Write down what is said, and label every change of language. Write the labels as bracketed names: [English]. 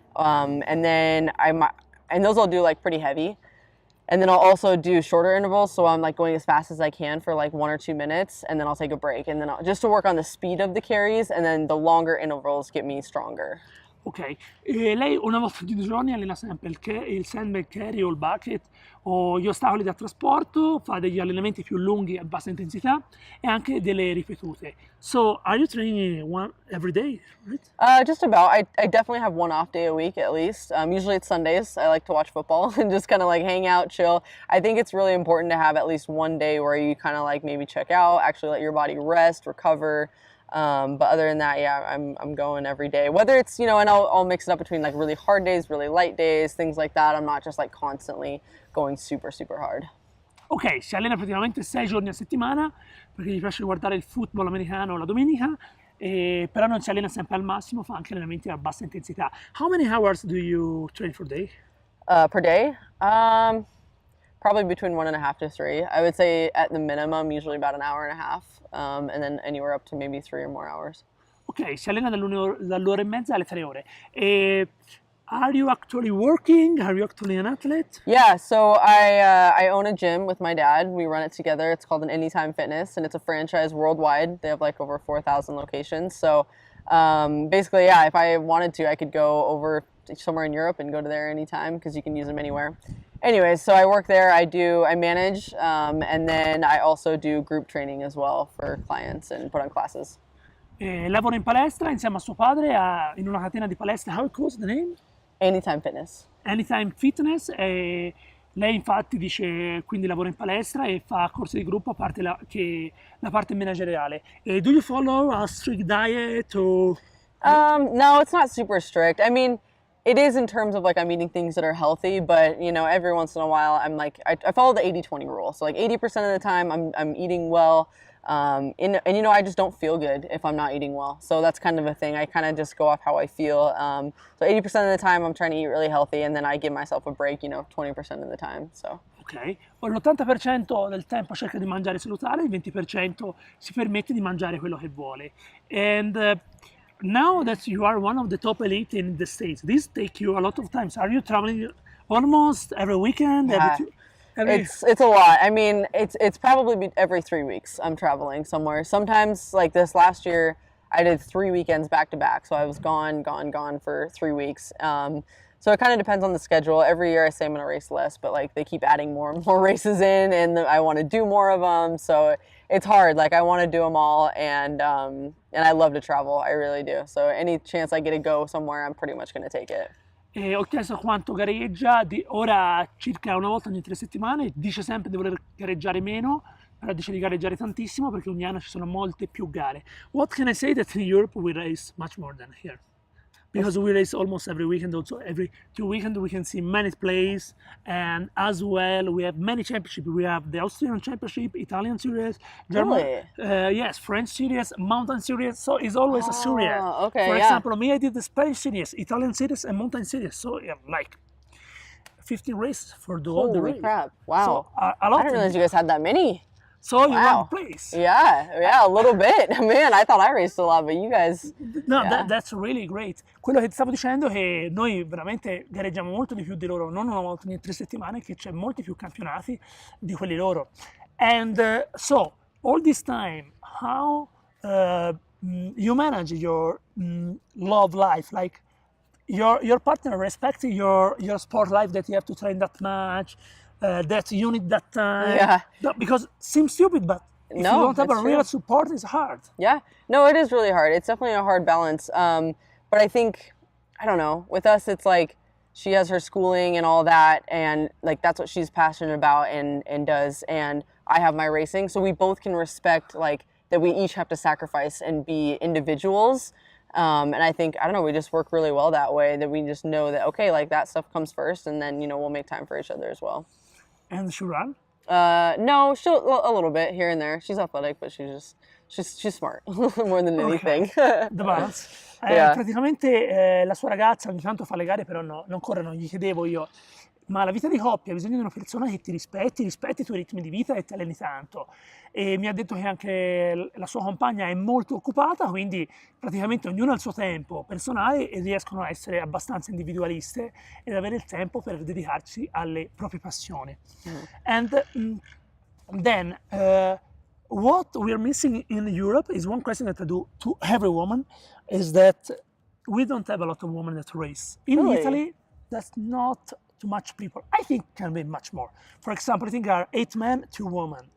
[English] And then and those I'll do like pretty heavy. And then I'll also do shorter intervals, so I'm like going as fast as I can for like 1 or 2 minutes, and then I'll take a break, and then just to work on the speed of the carries, and then the longer intervals get me stronger. [Italian] Ok, e lei una volta ogni 2 giorni allena sempre il sandbag carry o il bucket o gli ostacoli da trasporto, fa degli allenamenti più lunghi a bassa intensità e anche delle ripetute. [English] So, are you training one every day, right? Just about. I definitely have 1 off day a week at least. Usually it's Sundays. I like to watch football and just kind of like hang out, chill. I think it's really important to have at least 1 day where you kind of like maybe check out, actually let your body rest, recover. But other than that, yeah, I'm going every day. Whether it's, you know, and I'll mix it up between like really hard days, really light days, things like that. I'm not just like constantly going super, super hard. [Italian] Ok, si allena praticamente 6 giorni a settimana perché gli piace guardare il football americano la domenica, però non si allena sempre al massimo, fa anche allenamenti a bassa intensità. [English] How many hours do you train per day? Per day? Probably between 1.5 to 3. I would say at the minimum, usually about 1.5 hours, and then anywhere up to maybe 3 or more hours. [Italian] Ok, si allena dall'ora e mezza alle 3 ore. [English] Are you actually working? Are you actually an athlete? Yeah, so I own a gym with my dad. We run it together. It's called an Anytime Fitness, and it's a franchise worldwide. They have like over 4,000 locations. So basically, yeah, if I wanted to, I could go over somewhere in Europe and go to there anytime because you can use them anywhere. Anyways, so I work there, I manage, and then I also do group training as well for clients and put on classes. [Italian] Lavora in palestra insieme a suo padre in una catena di palestre. [English] How it calls the name? Anytime Fitness. Anytime Fitness. [Italian] Lei infatti dice quindi lavora in palestra e fa corsi di gruppo a parte la parte manageriale. [English] Do you follow a strict diet or? No, it's not super strict. I mean, it is in terms of like I'm eating things that are healthy, but you know, every once in a while I'm like I follow the 80-20 rule. So like 80% of the time I'm eating well, and you know, I just don't feel good if I'm not eating well. So that's kind of a thing. I kind of just go off how I feel. So 80% of the time I'm trying to eat really healthy, and then I give myself a break, you know, 20% of the time. So. [Italian] Ok, poi l'80% del tempo cerca di mangiare salutare, il 20% si permette di mangiare quello che vuole. [English] And now that you are one of the top elite in the States, this take you a lot of time. Are you traveling almost every weekend? Yeah. It's a lot. I mean, it's probably every 3 weeks I'm traveling somewhere. Sometimes, like this last year, I did 3 weekends back to back. So I was gone for 3 weeks. So it kind of depends on the schedule. Every year I say I'm going to race less, but like they keep adding more and more races in, and I want to do more of them. So it's hard. Like I want to do them all, and I love to travel. I really do. So any chance I get to go somewhere, I'm pretty much going to take it. [Italian] Ho chiesto quanto gareggia, ora circa una volta ogni 3 settimane, dice sempre di voler gareggiare meno, però dice di gareggiare tantissimo perché ogni anno ci sono molte più gare. [English] What can I say that in Europe we race much more than here? Because we race almost every weekend, also every 2 weekends we can see many plays, and as well we have many championships. We have the Austrian Championship, Italian Series, German, Really? yes, French Series, Mountain Series. So it's always a series. Okay, For yeah. example, me I did the Spanish Series, Italian Series, and Mountain Series. So yeah, like 15 races for the whole Holy race. crap! Wow. So, a I lot. didn't realize you guys had that many. So you Wow. won the place. Yeah, a little bit. Man, I thought I raced a lot, but you guys. No, Yeah. that's really great. [Italian] Quello che ti stavo dicendo è che noi veramente gareggiamo molto di più di loro, non una volta ogni 3 settimane, che c'è molti più campionati di quelli loro. [English] And so, all this time, how you manage your love life? Like, your partner respects your sport life, that you have to train that much, that you need that time. Yeah. Because it seems stupid, but if No, you don't have a it's real true. support, it's hard. Yeah, no, it is really hard. It's definitely a hard balance. But I think, I don't know, with us, it's like she has her schooling and all that, and like that's what she's passionate about and does, and I have my racing, so we both can respect like that we each have to sacrifice and be individuals. And I think, I don't know, we just work really well that way, that we just know that, okay, like that stuff comes first, and then, you know, we'll make time for each other as well. And she run? No, she'll a little bit here and there. She's athletic, but she's smart more than anything. The balance. Yeah. [Italian] Praticamente la sua ragazza ogni tanto fa le gare, però no, non corre, non gli chiedevo io. Ma la vita di coppia ha bisogno di una persona che ti rispetti i tuoi ritmi di vita e ti alleni tanto. E mi ha detto che anche la sua compagna è molto occupata, quindi praticamente ognuno ha il suo tempo personale e riescono a essere abbastanza individualiste ed avere il tempo per dedicarsi alle proprie passioni. [English] And then what we're missing in Europe is one question that I do to every woman, is that we don't have a lot of women that race. In Really? Italy, that's not too much people. I think can be much more. For example, I think there are 8 men, 2 women.